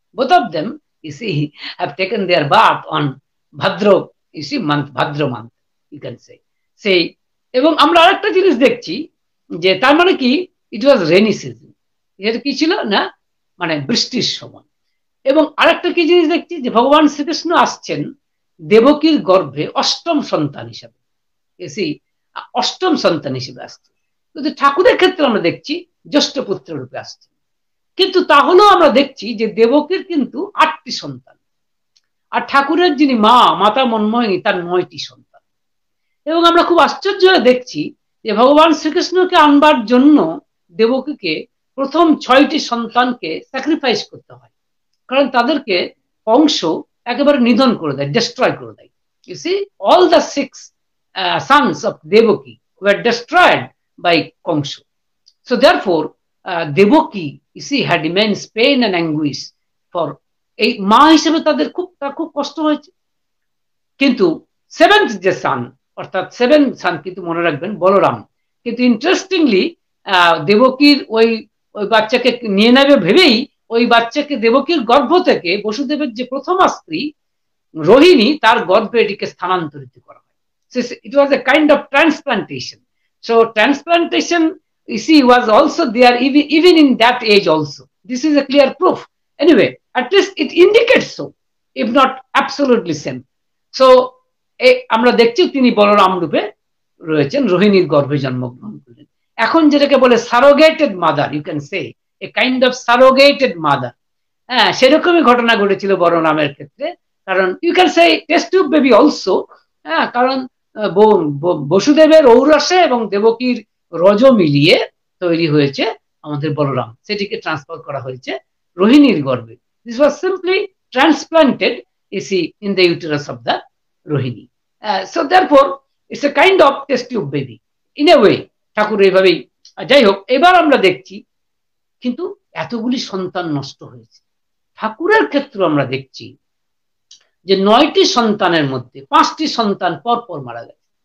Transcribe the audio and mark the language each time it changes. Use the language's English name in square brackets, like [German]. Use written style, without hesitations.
[English] both of them have taken their birth on Bhadra month, Bhadra month, you can say. [Bangla] এবং আমরা আরেকটা জিনিস দেখছি, যে তার মানে কি, [English] it was rainy season, [Bangla] এটা কি ছিল না, মানে বৃষ্টির সময়। এবং আরেকটা কি জিনিস দেখছি, যে ভগবান শ্রীকৃষ্ণ আসছেন দেবকীর গর্ভে অষ্টম সন্তান হিসাবে, অষ্টম সন্তান হিসেবে আসছে। কিন্তু ঠাকুরের ক্ষেত্রে আমরা দেখছি জ্যেষ্ঠ পুত্র রূপে আসছে। কিন্তু তাহলেও আমরা দেখছি যে দেবকীর কিন্তু 8টি সন্তান, আর ঠাকুরের যিনি মাতা মনমোহিনী, তার 9টি সন্তান। এবং আমরা খুব আশ্চর্য হয়ে দেখছি যে ভগবান শ্রীকৃষ্ণকে আনবার জন্য দেবকীকে প্রথম 6টি সন্তানকে স্যাক্রিফাইস করতে হয়, কারণ তাদেরকে কংস একেবারে নিধন করে দেয়, ডিস্ট্রয় করে দেয়। [English] You see, all the 6 sons of Devaki were destroyed by Kongsu. So therefore, Devaki, had immense pain and anguish for [Bangla] এই মা হিসেবে তার খুব কষ্ট হয়েছে। কিন্তু 7th যে সান, অর্থাৎ 7 সান কিন্তু মনে রাখবেন বলরাম। কিন্তু ইন্টারেস্টিংলি দেবকীর ওই বাচ্চাকে নিয়ে নেবে ভেবেই ওই বাচ্চাকে দেবকীর গর্ভ থেকে বসুদেবের যে প্রথম স্ত্রী রোহিণী, তার গর্ভে এটিকে স্থানান্তরিত করা হয়। [English] It was a kind of transplantation. So transplantation, was also there even in that age also. This is a clear proof. Anyway, at least it indicates so, if not absolutely same. [Bangla] So আমরা দেখছি তিনি বলরাম রূপে রয়েছেন, রোহিণীর গর্ভে জন্মগ্রহণ করলেন। এখন যেটাকে বলে সারোগেটেড mother, [English] You can say a kind of surrogated mother. [Bangla] হ্যাঁ, সেরকমই ঘটনা ঘটেছিল বলরামের ক্ষেত্রে, কারণ [English] You can say test tube baby also. [Bangla] হ্যাঁ, কারণ বসুদেবের ঔরসে এবং দেবকীর রজ মিলিয়ে তৈরি হয়েছে আমাদের বলরাম, সেটিকে ট্রান্সফার করা হয়েছে রোহিণীর গর্ভে। [English] This was simply transplanted, in the uterus of the Rohini. So therefore it's a kind of test tube baby in a way. [Bangla] ঠাকুর এইভাবেই। যাই হোক, এবার আমরা দেখছি কিন্তু এতগুলি সন্তান নষ্ট হয়েছে। ঠাকুরের ক্ষেত্রে আমরা দেখছি যে 9টি সন্তানের মধ্যে 5টি সন্তান পরপর মারা গেছে।